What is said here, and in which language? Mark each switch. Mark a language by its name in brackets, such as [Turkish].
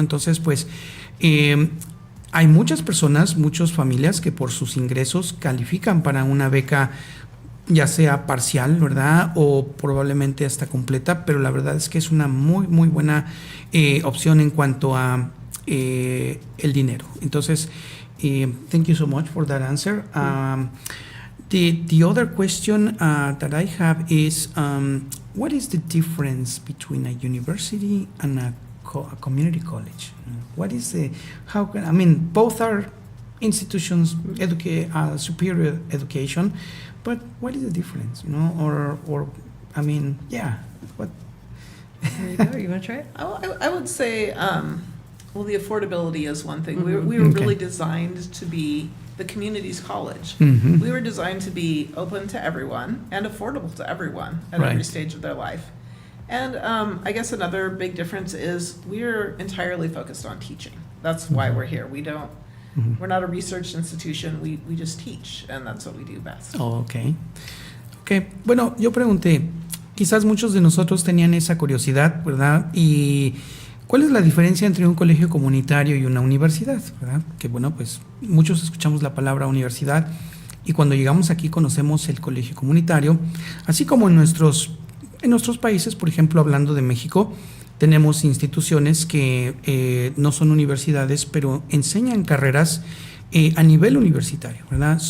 [Spanish] Entonces, pues, hay muchas personas, muchas familias que por sus ingresos califican para una beca, ya sea parcial, ¿verdad? O probablemente hasta completa, pero la verdad es que es una muy, muy buena opción en cuanto a el dinero. Entonces, [English] thank you so much for that answer. The other question that I have is, what is the difference between a university and a community college? What is both are institutions superior education, but what is the difference, you know, or I mean, yeah, what? There you go. You want to try it? I would say, well, the affordability is one thing. We were Okay. really designed to be the community's college. Mhm. We were designed to be open to everyone and affordable to everyone at Right. every stage of their life. And I guess another big difference is we're entirely focused on teaching. That's why we're here. We're not a research institution. We just teach, and that's what we do best. Oh, ok. [Spanish] Ok, bueno, yo pregunté, quizás muchos de nosotros tenían esa curiosidad, ¿verdad? Y ¿cuál es la diferencia entre un colegio comunitario y una universidad, verdad? Que bueno, pues muchos escuchamos la palabra universidad y cuando llegamos aquí conocemos el colegio comunitario, así como en nuestros países, por ejemplo, hablando de México, tenemos instituciones que no son universidades, pero enseñan carreras a nivel universitario, ¿verdad?